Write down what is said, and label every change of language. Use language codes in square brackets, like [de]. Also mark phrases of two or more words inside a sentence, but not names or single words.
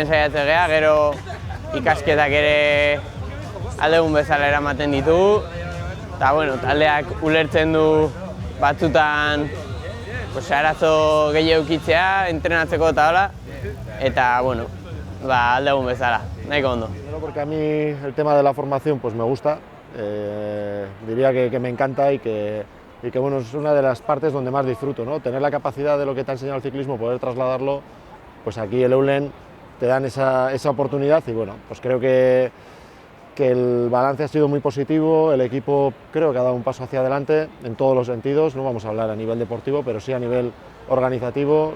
[eu] saiatzen gea, gero ikasketak ere aldeun bezala eramaten ditugu, eta bueno, taldeak ulertzen du batzutan arazo gehiago edukitzea, entrenatzeko eta hola, eta bueno, aldeun bezala, nahiko ondo. [es] Porque a mí el tema de la formación pues me gusta, diría que me encanta, y que y que bueno, es una de las partes donde más disfruto, ¿no? Tener la capacidad de lo que te ha enseñado el ciclismo, poder trasladarlo, pues aquí el Eulen te dan esa oportunidad y bueno, pues creo que el balance ha sido muy positivo, el equipo creo que ha dado un paso hacia adelante en todos los sentidos, no vamos a hablar a nivel deportivo, pero sí a nivel organizativo.